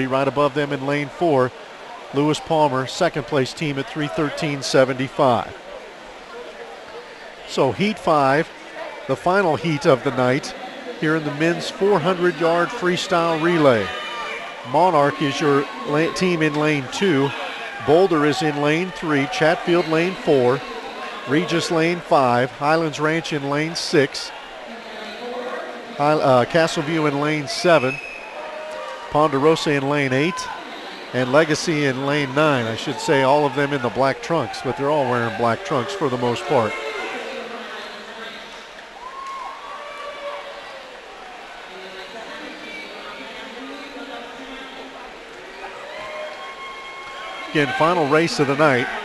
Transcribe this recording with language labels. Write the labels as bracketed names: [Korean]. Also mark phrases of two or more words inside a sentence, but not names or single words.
[English] Right above them in lane 4, Lewis Palmer, second place team at 3:13.75. So heat 5, the final heat of the night here in the men's 400-yard freestyle relay. Monarch is your team in lane 2. Boulder is in lane 3. Chatfield lane 4. Regis lane 5. Highlands Ranch in lane 6. Castleview in lane 7. Ponderosa in lane 8. And Legacy in lane 9. I should say all of them in the black trunks, but they're all wearing black trunks for the most part. Again, final race of the night.